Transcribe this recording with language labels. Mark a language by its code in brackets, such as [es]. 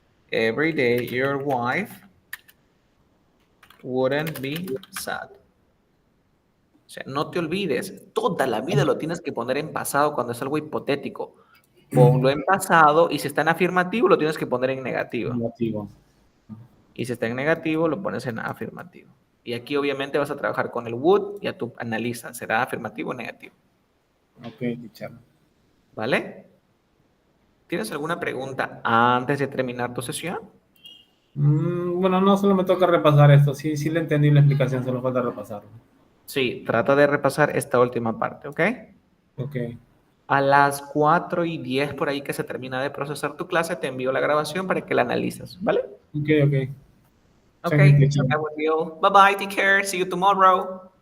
[en] Every day your wife wouldn't be sad. [es] O sea, no te olvides, toda la vida lo tienes que poner en pasado cuando es algo hipotético. Ponlo en pasado y si está en afirmativo lo tienes que poner en negativo. Negativo. Y si está en negativo lo pones en afirmativo. Y aquí obviamente vas a trabajar con el would y a tu analiza, ¿será afirmativo o negativo? [en] Ok, teacher. [es] ¿Vale? ¿Tienes alguna pregunta antes de terminar tu sesión? Bueno, no, solo me toca repasar esto. Sí le entendí la explicación, solo falta repasarlo. Sí, trata de repasar esta última parte, ¿ok? Ok. A las 4:10 por ahí que se termina de procesar tu clase, te envío la grabación para que la analices, ¿vale? [en] Ok. Thank you, Okay, teacher. that was all. Bye bye, take care. See you tomorrow.